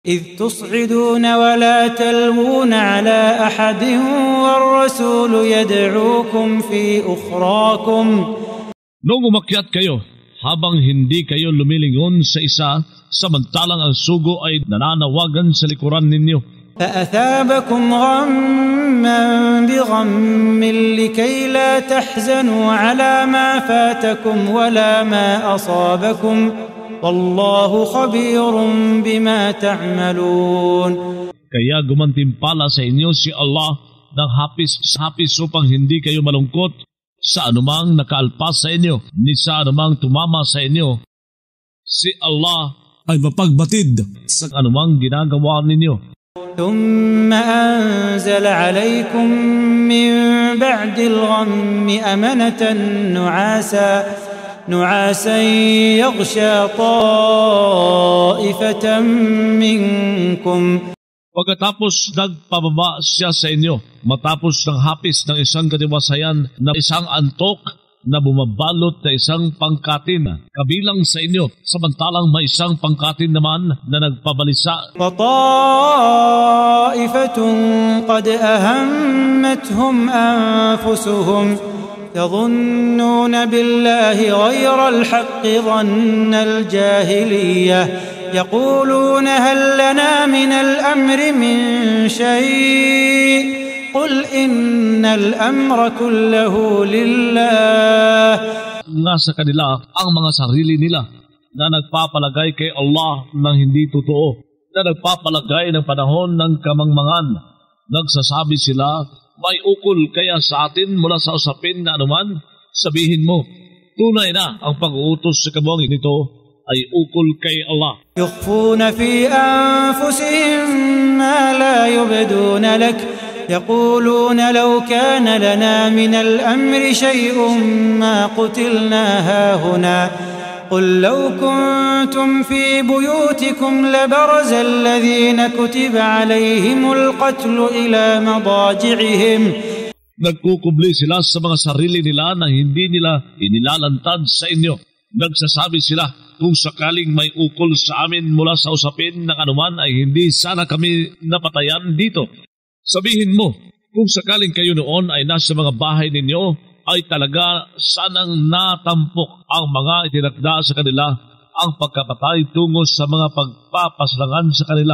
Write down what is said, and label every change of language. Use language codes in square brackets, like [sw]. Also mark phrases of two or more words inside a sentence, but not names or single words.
[ar] إذ تصعدون ولا تلوون على أحد والرسول يدعوكم في أخراكم. [tl] Nung umakyat kayo, habang hindi kayo lumilingon sa isa, samantalang ang sugo ay nananawagan sa likuran ninyo. [ar] فأثابكم غما بغم لكي لا تحزنوا على ما فاتكم ولا ما أصابكم والله خبير بما تعملون. [tl] Kaya gumantimpala sa inyo si Allah ng hapis upang hindi kayo malungkot sa anumang nakaalpas sa inyo, ni sa anumang tumama sa inyo. Si Allah ay mapagbatid sa anumang ginagawa ninyo. [ar] ثم أنزل عليكم من بعد الغم أمنة نعاسا يغشى طائفة منكم. [tl] Pagkatapos nagpababa siya sa inyo, matapos ng hapis ng isang katiwasayan na isang antok na bumabalot na isang pangkatin kabilang sa inyo, samantalang may isang pangkatin naman na nagpabalisa. [ar] وَطَائِفَةٌ قَدْ أَهَمَّتْهُمْ أَنفُسُهُمْ يَظُنُّونَ بِاللَّهِ غَيْرَ الْحَقِّ ظَنَّ الْجَاهِلِيَّةِ يَقُولُونَ هَلْ لَنَا مِنَ الْأَمْرِ مِنْ شَيْءٍ قل إن الأمر كله لله. [tl] Nga sa kanila ang mga sarili nila na nagpapalagay kay Allah ng hindi totoo, na nagpapalagay ng panahon ng kamangmangan. Nagsasabi sila, may ukol kaya sa atin mula sa usapin na anuman. Sabihin mo, tunay na ang pag-uutos sa kabuhangin nito ay ukol kay Allah. [ar] يخفون في أنفسهم ما لا يبدون لك يقولون لو كان لنا من الأمر شيء ما قتلنا هاهنا قل لو كنتم في بيوتكم لبرز الذين كتب عليهم القتل إلى مضاجعهم. [tl] Nagkukubli sila sa mga sarili nila na hindi nila inilalantad sa inyo. Nagsasabi sila, kung sakaling may ukol sa amin mula sa usapin ng anuman ay hindi sana kami napatayan dito. Sabihin mo, kung sakaling kayo noon ay nasa mga bahay ninyo, ay talaga sanang natampok ang mga itinakda sa kanila ang pagkapatay tungo sa mga pagpapaslangan sa kanila.